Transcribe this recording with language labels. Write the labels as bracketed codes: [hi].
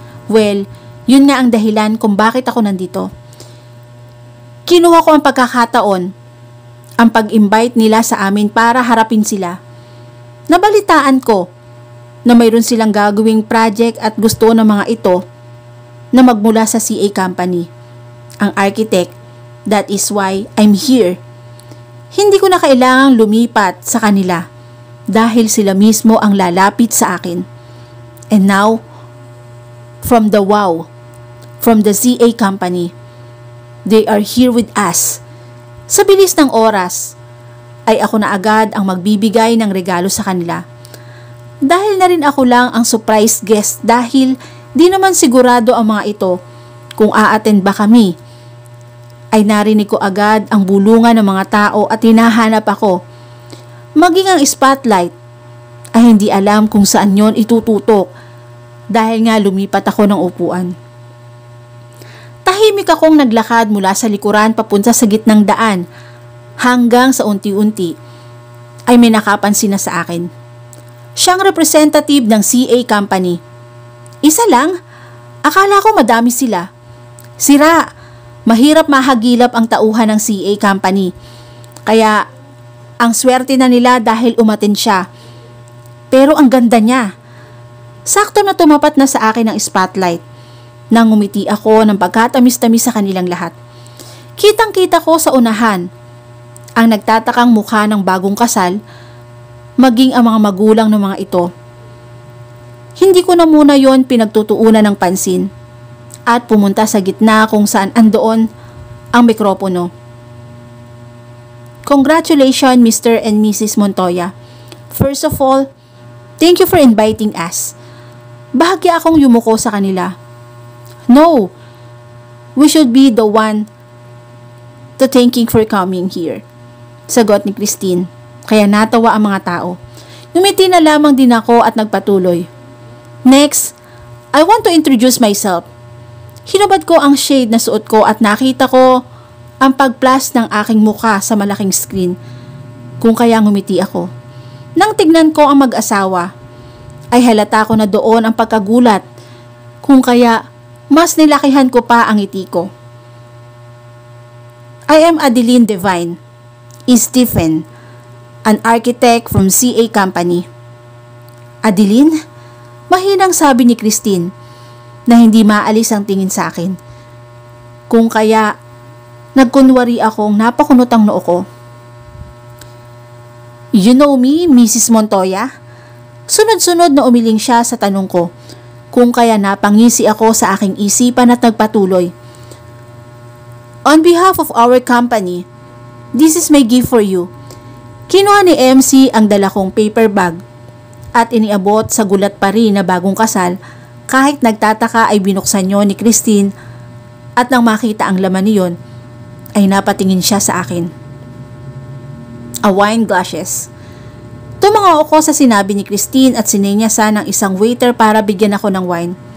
[tl] Well, yun nga ang dahilan kung bakit ako nandito. Kinuha ko ang pagkakataon ang pag-invite nila sa amin para harapin sila. Nabalitaan ko na mayroon silang gagawing project at gusto ng mga ito na magmula sa CA company. [en] Ang architect, that is why I'm here. [tl] Hindi ko na kailangang lumipat sa kanila dahil sila mismo ang lalapit sa akin. [en] And now, from the CA company, they are here with us. [tl] Sa bilis ng oras, ay ako na agad ang magbibigay ng regalo sa kanila. Dahil na rin ako lang ang surprise guest dahil di naman sigurado ang mga ito kung a-attend ba kami. Ay narinig ko agad ang bulungan ng mga tao at hinahanap ako. Maging ang spotlight ay hindi alam kung saan yon itututok dahil nga lumipat ako ng upuan. Tahimik akong naglakad mula sa likuran papunta sa gitnang daan hanggang sa unti-unti ay may nakapansin na sa akin. Siyang representative ng CA company. Isa lang? Akala ko madami sila. Sira, mahirap mahagilap ang tauhan ng CA company. Kaya ang swerte na nila dahil umatin siya. Pero ang ganda niya. Sakto na tumapat na sa akin ang spotlight. Nang ngumiti ako ng pagkatamis-tamis sa kanilang lahat. Kitang-kita ko sa unahan ang nagtatakang mukha ng bagong kasal, maging ang mga magulang ng mga ito. Hindi ko na muna yon pinagtutuunan ng pansin at pumunta sa gitna kung saan andoon ang mikropono. [en] Congratulations Mr. and Mrs. Montoya. First of all, thank you for inviting us. [tl] Bahagya akong yumuko sa kanila. [en] No, we should be the one to thanking for coming here. [tl] Sagot ni Christine, kaya natawa ang mga tao. Ngumiti na lamang din ako at nagpatuloy. [en] Next, I want to introduce myself. [tl] Hinubad ko ang shade na suot ko at nakita ko ang pag-flash ng aking mukha sa malaking screen. Kung kaya ngumiti ako. Nang tignan ko ang mag-asawa, ay halata ko na doon ang pagkagulat. Kung kaya, mas nilakihan ko pa ang ngiti ko. [en] I am Adeline Devine, Stephen, an architect from CA company. [tl] Adeline? Mahinang sabi ni Christine na hindi maalis ang tingin sa akin. Kung kaya, nagkunwari akong napakunot ang noo ko. [en] You know me, Mrs. Montoya? [tl] Sunod-sunod na umiling siya sa tanong ko. Kung kaya napangisi ako sa aking isipan at nagpatuloy. [en] On behalf of our company, this is my gift for you. [tl] Kinuha ni MC ang dala kong paper bag at iniabot sa gulat pa rin na bagong kasal kahit nagtataka ay binuksan niyo ni Christine at nang makita ang laman niyon ay napatingin siya sa akin. [en] A wine glasses. [tl] Tumanga ako sa sinabi ni Christine at sinenyasan ng isang waiter para bigyan ako ng wine.